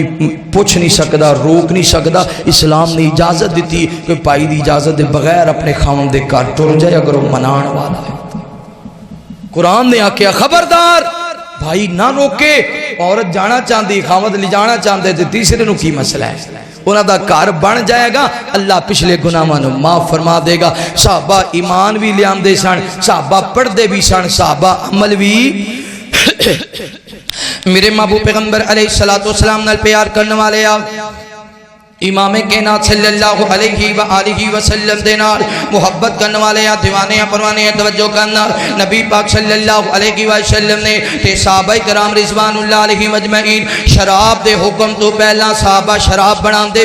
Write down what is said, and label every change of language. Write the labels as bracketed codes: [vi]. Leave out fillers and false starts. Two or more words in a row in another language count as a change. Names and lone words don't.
[pa] پوچھ نہیں سکدا روک نہیں سکدا اسلام نے اجازت دیتی کہ پائی دی اجازت دے بغیر اپنے خاوند دے گھر ٹر جائے اگر وہ منان والا ہے قرآن نے آکھیا خبردار بھائی نہ روکے عورت جانا چاہتی خاوند لے جانا چاہتے تھے تیسرے نو کی مسئلہ ہے انہاں دا گھر بن جائے گا اللہ پچھلے گناہاں نو معاف فرما دے گا صحابہ ایمان بھی لے آندے سن صحابہ پڑھدے بھی سن صحابہ عمل بھی میرے محبوب پیغمبر [ar] علیہ السلام [pa] نال پیار کرنے والے آ امام کائنات [ar] صلی اللہ علیہ وآلہ وسلم [pa] دے نال محبت کرنے والے ہیں دیوانے ہیں پروانے ہیں توجہ کرنا نبی پاک [ar] صلی اللہ علیہ وسلم [pa] نے تے صحابہ کرام [ar] رضوان اللہ علیہ مجمعین [pa] شراب دے حکم تو پہلا صحابہ شراب بنان دے